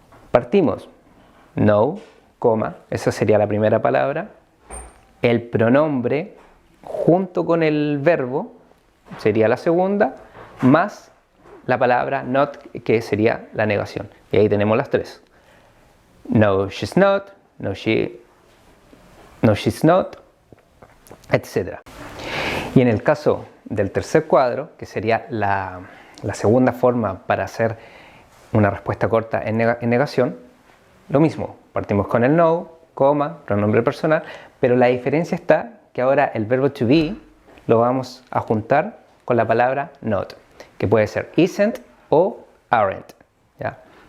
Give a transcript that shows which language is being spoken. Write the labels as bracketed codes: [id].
[es] Partimos, no, coma, esa sería la primera palabra, el pronombre junto con el verbo sería la segunda, más la palabra not, que sería la negación. Y ahí tenemos las 3. [en] No, she's not, no, she's not, etc. [es] Y en el caso del tercer cuadro, que sería la segunda forma para hacer una respuesta corta en negación, lo mismo, partimos con el no, coma, pronombre personal, pero la diferencia está que ahora el verbo to be lo vamos a juntar con la palabra not, que puede ser isn't o aren't. ¿Ya?